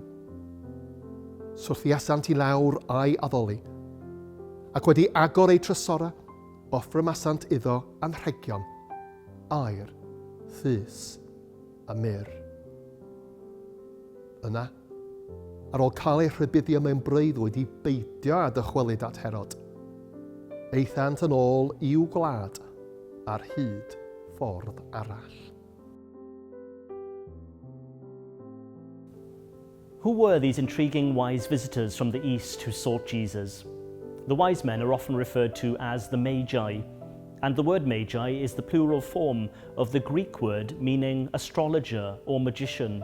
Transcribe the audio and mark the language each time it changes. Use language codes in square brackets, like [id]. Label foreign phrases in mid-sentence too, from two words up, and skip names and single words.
[cy] Swrthiasant I lawr a'i addoli, ac wedi agor ei trysora, offrymasant iddo anrhegion, aer, thys a myr. Yna, ar ôl cael ei rhybuddio mewn breuddwyd I beidio a dychwelyd at Herod, eithant yn ôl i'w gwlad ar hyd ffordd arall. [en] Who were these intriguing wise visitors from the east who sought Jesus? The wise men are often referred to as the Magi, and the word Magi is the plural form of the Greek word meaning astrologer or magician.